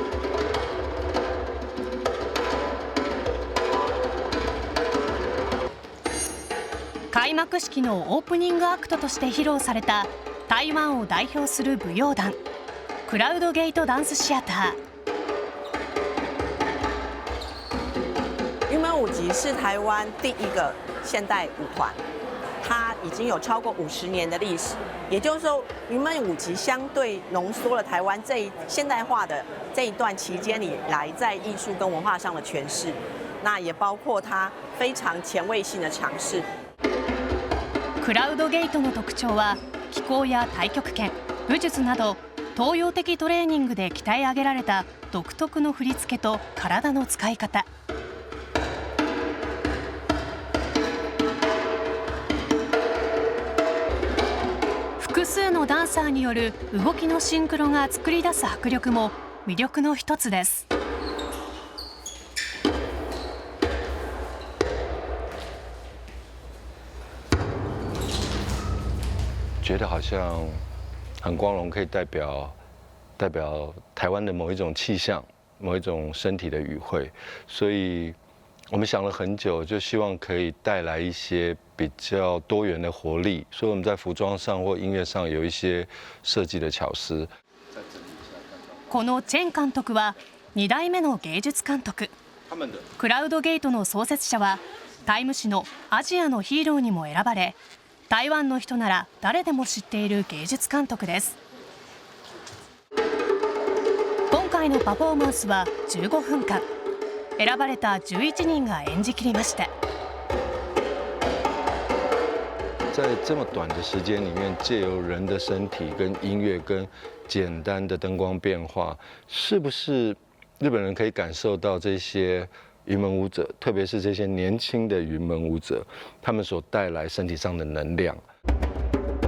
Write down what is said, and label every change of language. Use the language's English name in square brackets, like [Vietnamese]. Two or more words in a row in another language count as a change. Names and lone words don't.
[Japanese] 開幕式のオープニングアクトとして披露された台湾を代表する舞踊団、クラウドゲートダンスシアター。 [Chinese] 云门舞集是台湾第一个现代舞团，它已经有超过50年的历史。也就是说，云门舞集相对浓缩了台湾现代化的这一段期间以来在艺术跟文化上的诠释，那也包括它非常前卫性的尝试。 [Japanese] クラウドゲートの特徴は気功や太極拳、武術など東洋的トレーニングで鍛え上げられた独特の振り付けと体の使い方。複数のダンサーによる動きのシンクロが作り出す迫力も魅力の一つです。 [Chinese] 觉得好像很光荣，可以代表台湾的某一种气象，某一种身体的语汇，所以我们想了很久，就希望可以带来一些比较多元的活力，所以我们在服装上或音乐上有一些設計的巧思。 [Japanese] このチェン監督は2代目の芸術監督。クラウドゲートの創設者はタイム誌のアジアのヒーローにも選ばれ、台湾の人なら誰でも知っている芸術監督です。今回のパフォーマンスは15分間。選ばれた11人が演じ切りました。 [Chinese] 在这么短的时间里面，借由人的身体跟音乐跟简单的灯光变化，是不是日本人可以感受到这些云门舞者，特别是这些年轻的云门舞者，他们所带来身体上的能量？